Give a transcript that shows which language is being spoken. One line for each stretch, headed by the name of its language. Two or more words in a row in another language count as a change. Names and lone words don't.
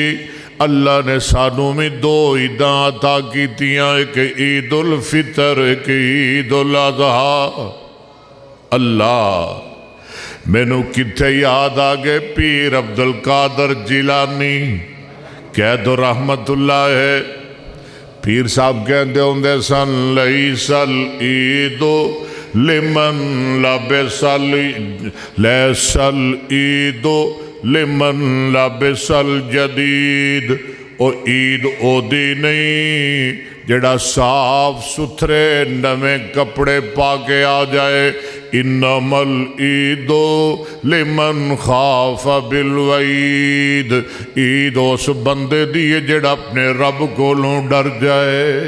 Punjabi: اللہ نے سانوں بھی دو عیداں عطا کیتیاں، اک عید الفطر، اک عید الاضحیٰ. اللہ مینوں کتھے یاد آ گئے پیر عبدالقادر جیلانی کہہ دو رحمۃ اللہ اے. پیر صاحب کہتے ہوندے سن,
Arabic: ليس العيد لمن لبس، ليس العيد لمن لبس الجديد.
Punjabi: او عید اودی نہیں جیہڑا صاف ستھرے نویں کپڑے پا کے آ جائے.
Arabic: إنما العيد لمن خاف الوعيد,
Punjabi: عید اس بندے دی اے جیہڑا اپنے رب کولوں ڈر جائے.